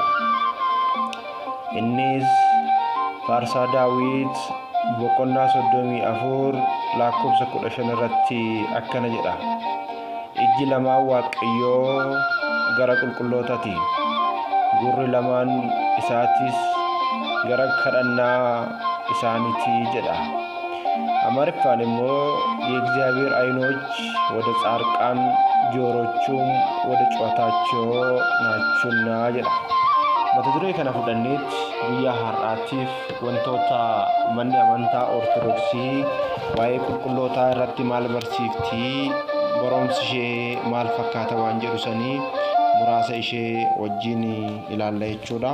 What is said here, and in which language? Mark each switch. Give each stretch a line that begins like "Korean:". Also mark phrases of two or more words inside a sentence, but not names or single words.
Oromo: Innis Faarsaa Daawit boqonnaa 34 lakkoofsa 15 irratti akkana jedha. Ijji lamaan Waaqayyoo gara qulqullootaati, gurri lamaan isaatis gara kadhannaa isaaniiti jedha. Amaariffaan immoo
Amharic: የእግዚአብሔር ዓይኖች ወደ ጻድቃን ጆሮቹም ወደ ጩኸታቸው ናቸውና jedha.
Oromo: Mata duree kana fudhanneet guyyaa har'aatiif wantoota manni amantaa Ortodoksii waa'ee qulqullootaa irratti maal barsiifti, barumsi ishee maal fakkaata waan jedhu sanii muraasa ishee wajjin ilaalla jechuudha.